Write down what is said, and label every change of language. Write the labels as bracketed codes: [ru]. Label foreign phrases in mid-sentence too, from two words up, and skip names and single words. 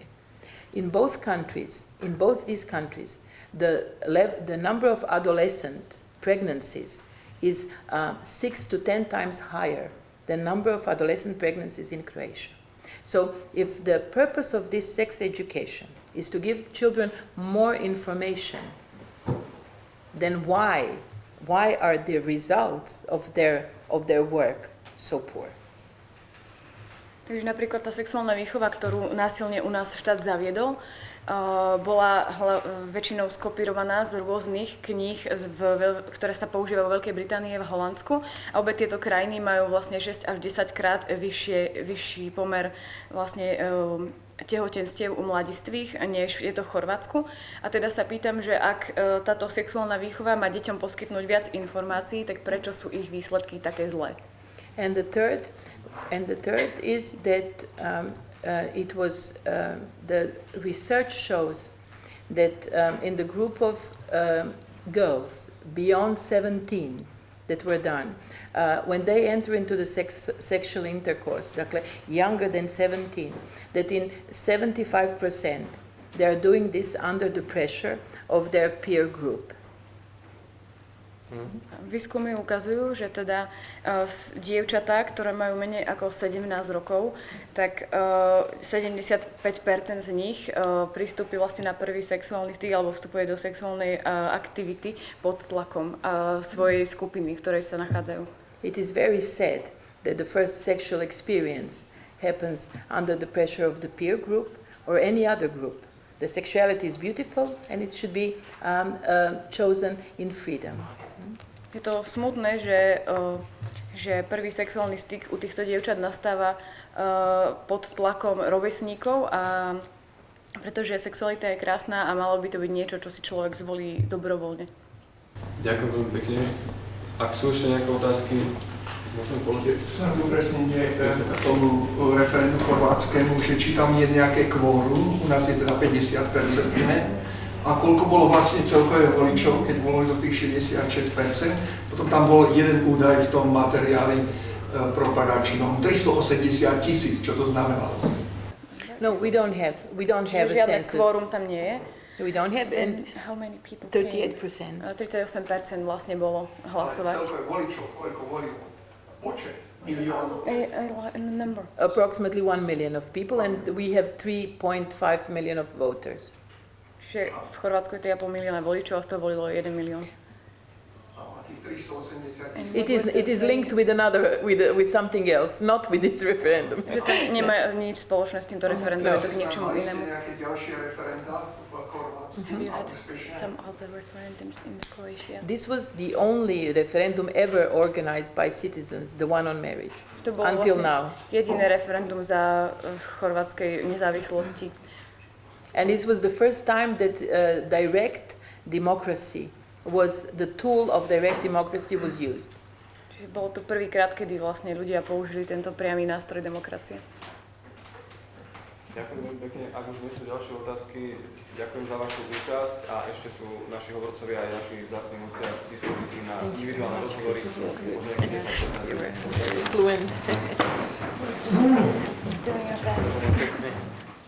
[en] In both these countries, the number of adolescent pregnancies is 6 to 10 times higher than number of adolescent pregnancies in Croatia. So if the purpose of this sex education is to give children more information, then why are the results of their work so poor? [sk] Takže napríklad tá sexuálna výchova, ktorú násilne u nás štát zaviedol, bola väčšinou skopírovaná z rôznych kníh, ktoré sa používajú vo Veľkej Británii a v Holandsku. A obe tieto krajiny majú vlastne 6 až 10 krát vyšší pomer vlastne tehotenstiev u mladistvých, než je to v Chorvátsku. A teda sa pýtam, že ak táto sexuálna výchova má deťom poskytnúť viac informácií, tak prečo sú ich výsledky také zlé? [en] And the third is that it was the research shows that in the group of girls beyond 17 that were done, when they enter into the sexual intercourse, dakle, younger than 17, that in 75% they are doing this under the pressure of their peer group. [sk] Výskumy ukazujú, že teda dievčatá, ktoré majú menej ako 17 rokov, tak 75% z nich pristúpi vlastne na prvý sexuálny styk alebo vstupuje do sexuálnej aktivity pod tlakom svojej skupiny, v ktorej sa nachádzajú. [en] It is very sad that the first sexual experience happens under the pressure of the peer group or any other group. The sexuality is beautiful and it should be chosen in freedom. [sk] Je to smutné, že prvý sexuálny styk u týchto dievčat nastáva pod tlakom rovesníkov, a pretože sexualita je krásna a malo by to byť niečo, čo si človek zvolí dobrovoľne. Ďakujem veľmi pekne. Ak sú ešte nejaké otázky, môžem položiť? Snad upresnenie k tomu referendu chorvátskému, že či tam je nejaké kvórum, u nás je teda 50%, ne? A koľko bolo vlastne celkové voličov, keď bolo do tých 66%. Potom tam bol jeden údaj v tom materiáli propagačnom, 380 000, čo to znamenalo. [en] No, we don't have a [sk] Žiadne [en] census. [sk] kvórum tam nie je. [en] We don't have, and How many people 38%. [sk] 38% vlastne bolo hlasovať. Ale celkové voličov, koľko volilo? Počet, milión. [en] Number. Approximately 1 million of people, and we have 3.5 million of voters. [sk] Čiže v Chorvátsku je 3,5 milióna voličov a z toho volilo 1 milión. A tých 380 000. [en] It is linked with with something else, not with this referendum. [sk] Že to nemá nič spoločné s týmto referendum, je to k niečomu Mali ste inému. nejaké ďalšie referenda v Chorvátsku? [en] Have you had [sk] Úspešné? [en] some other referendums in Croatia? This was the only referendum ever organized by citizens, the one on marriage, [sk] To bolo [en] until [sk] vlastne [en] now. [sk] jediné referendum za chorvátskej nezávislosti. [en] And this was the first time that direct democracy the tool of direct democracy was used. [sk] Čiže bolo to prvýkrát, kedy vlastne ľudia použili tento priamy nástroj demokracie. Ďakujem veľmi pekne. Ak už nie sú ďalšie otázky, ďakujem za vašu účasť a ešte sú naši hovorcovia aj naši vzácni hostia k dispozícii na individuálne rozhovory. Možno nejaké 10-15 minút. [en] Fluent. Doing your best. [sk] Pekne.